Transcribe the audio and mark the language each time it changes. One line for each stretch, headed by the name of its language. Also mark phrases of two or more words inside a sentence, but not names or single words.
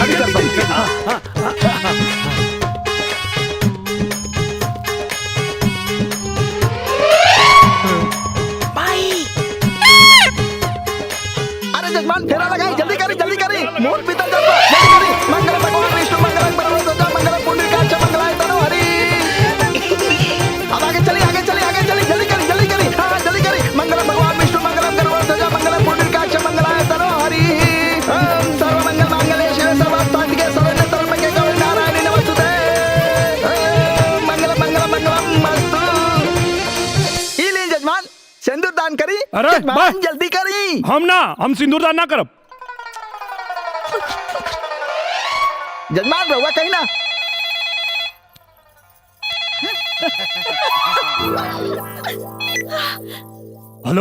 Bhojpuri: अरे जजमान फेरा लगाई, जल्दी करी मुहूर्त बीतल जाता, जल्दी करी।
Sanskrit: मंगल भगवान विष्णु मंगलम परमोदजा मंगलम पुंडरीकाक्ष मंगलाय तनो हरि।
Bhojpuri: अब आगे चली जल्दी करी हाँ जल्दी करी।
Sanskrit: मंगलम भगवान विष्णु मंगलम परमोदजा मंगलम पुंडरीकाक्ष मंगलाय तनो हरि। ओम सर्वमंगल मांगल्ये शिवे सर्वार्थसाधिके शरण्ये त्र्यंबके गौरी नारायणी नमोस्तुते। मंगलम अस्तु।
Bhojpuri: ई लीजिए जजमान सिंदूर दान करी। अरे, जजमान बस। जल्दी करी। हम सिंदूर दान ना करब। जजमान रहुआ कहीं ना। हेलो